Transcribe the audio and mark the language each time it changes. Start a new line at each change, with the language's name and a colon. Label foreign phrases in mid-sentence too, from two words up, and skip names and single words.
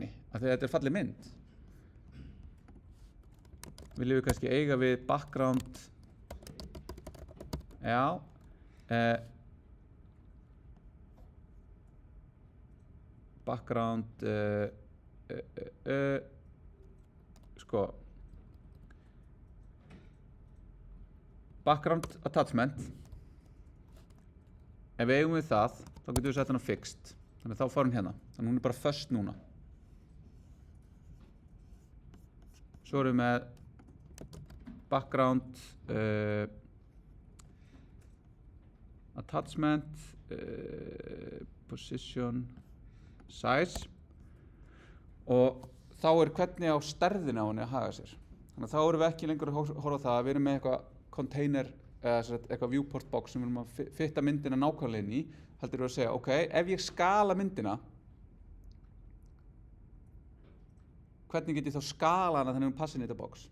Icelandic: Af af því að þetta er falleg mynd. Viljum við kannski eiga við background, já, background, sko,
English: background attachment,
Icelandic: ef við eigum við það, þá getum við sett hann á fixed, þannig að þá fór hann hérna, þannig að hún er bara föst núna. Svo erum við með
English: background, attachment, position, size
Icelandic: og þá er hvernig á stærðina á henni að haga sér. Þannig að þá erum við ekki lengur að horfa á það að við erum með eitthvað container eða eitthvað
English: viewport box
Icelandic: sem við erum að fitta myndina nákvæmlega inn í, heldur við að segja, ok, ef ég skala myndina, hvernig get ég þá skala hana þannig að hún passi inn í þetta box?